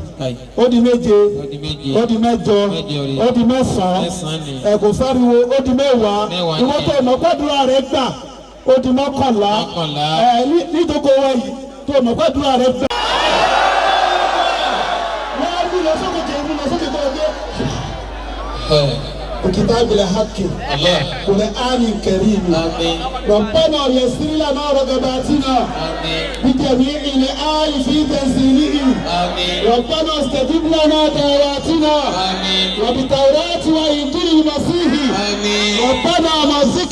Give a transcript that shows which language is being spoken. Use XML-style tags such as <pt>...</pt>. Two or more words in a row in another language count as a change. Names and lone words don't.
<yo>Ó di méje ó di mẹ́jọ ó di mẹ́sàn-án kò sáriwo ó di mẹ́wàá ìwọ tó ọ̀nà gbàdúrà rẹ gbà ó di mọ́kànlá nídòkó wa yìí tó ọ̀nà gbàdúrà rẹ gbà. wọ́n á mú lọ sókè tó o dé.</yo> <ar>وكتاب الحق قرآن كريم ربنا يسر لنا رغباتنا بجميع الآي في تنزيله ربنا استجب لنا دعواتنا وبالتوراة وإنجيل المسيح ربنا مزق</ar>